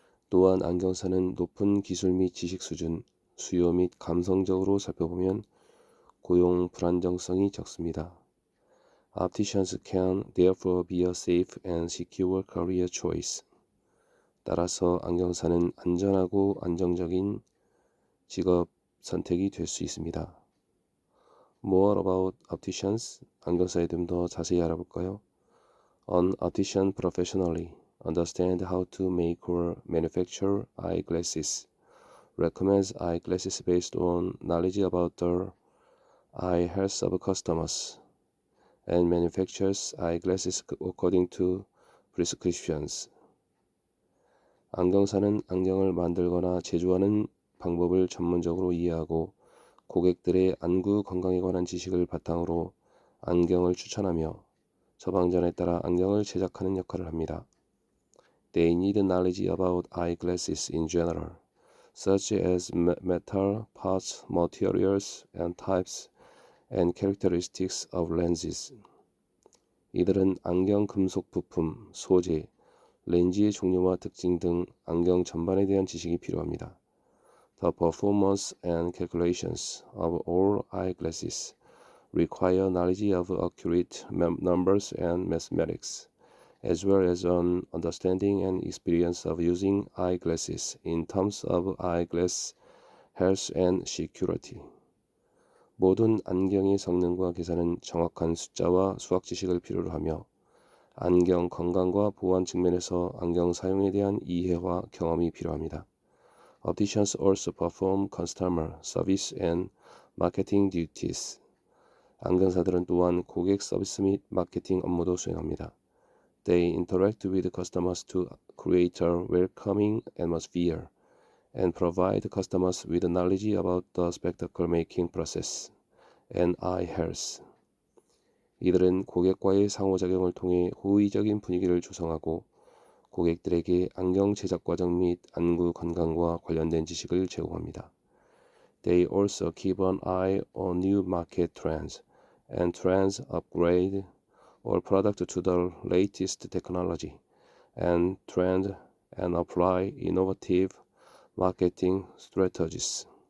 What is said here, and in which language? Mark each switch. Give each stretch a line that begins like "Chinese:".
Korean: 또한 안경사는 높은 기술 및 지식 수준, 수요 및 감성적으로 살펴보면 고용 불안정성이 적습니다.
English: Opticians can therefore be a safe and secure career choice.
Korean: 따라서 안경사는 안전하고 안정적인 직업 선택이 될 수 있습니다.
English: More about opticians.
Korean: 안경사에 좀 더 자세히 알아볼까요?
English: An optician professionally understands how to make or manufacture eyeglasses, recommends eyeglasses based on knowledge about the eye health of customers, and manufactures eyeglasses according to prescriptions.
Korean: 안경사는 안경을 만들거나 제조하는 방법을 전문적으로 이해하고 고객들의 안구 건강에 관한 지식을 바탕으로 안경을 추천하며 처방전에 따라 안경을 제작하는 역할을 합니다.
English: They need knowledge about eyeglasses in general, such as metal parts, materials, and types and characteristics of lenses.
Korean: 이들은 안경 금속 부품, 소재, 렌즈의 종류와 특징 등 안경 전반에 대한 지식이 필요합니다.
English: The performance and calculations of all eyeglasses require knowledge of accurate numbers and mathematics, as well as an understanding and experience of using eyeglasses in terms of eyeglass health and security.
Korean: 모든 안경의 성능과 계산은 정확한 숫자와 수학 지식을 필요로 하며 안경 건강과 보안 측면에서 안경 사용에 대한 이해와 경험이 필요합니다.
English: Opticians also perform customer service and marketing duties.
Korean: 안경사들은 또한 고객 서비스 및 마케팅 업무도 수행합니다.
English: They interact with customers to create a welcoming atmosphere and provide customers with knowledge about the spectacle making process and eye health.
Korean: 이들은 고객과의 상호작용을 통해 호의적인 분위기를 조성하고 고객들에게 안경 제작 과정 및 안구 건강과 관련된 지식을 제공합니다.
English: They also keep an eye on new market trends and trends upgrade all products to the latest technology and trend and apply innovative marketing strategies.